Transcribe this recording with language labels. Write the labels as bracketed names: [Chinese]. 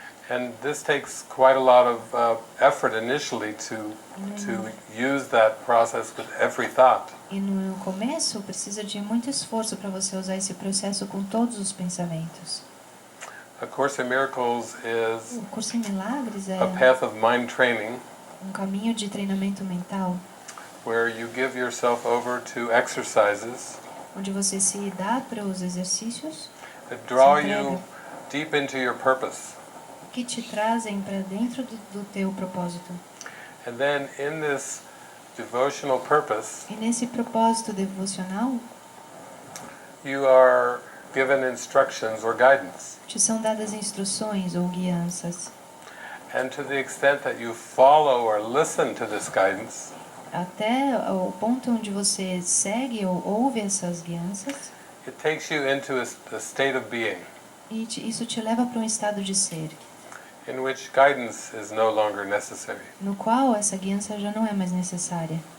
[English] and this takes quite a lot of effort initially to use that process with every thought. [Portuguese] E no começo precisa de muito esforço para você usar esse processo com todos os pensamentos. [English] A Course in Miracles is [Portuguese] O curso em Milagres é [English] a path of mind training [Portuguese] um caminho de treinamento mental, [English] where you give yourself over to exercises [Portuguese] onde você se dá para os exercícios [English] that draw [Portuguese] Se [English] you [Portuguese] entrega. [English] deep into your purpose. [Portuguese] que te trazem para dentro do teu propósito. [English] And then in this devotional purpose, [Portuguese] E nesse propósito devocional, [English] you are given instructions or guidance. [Portuguese] te são dadas instruções ou guianças. [English] And to the extent that you follow or listen to this guidance, [Portuguese] Até o ponto onde você segue ou ouve essas guianças, [English] it takes you into a state of being [Portuguese] e isso te leva para um estado de ser, [English] in which guidance is no longer necessary. [Portuguese] no qual essa guiança já não é mais necessária.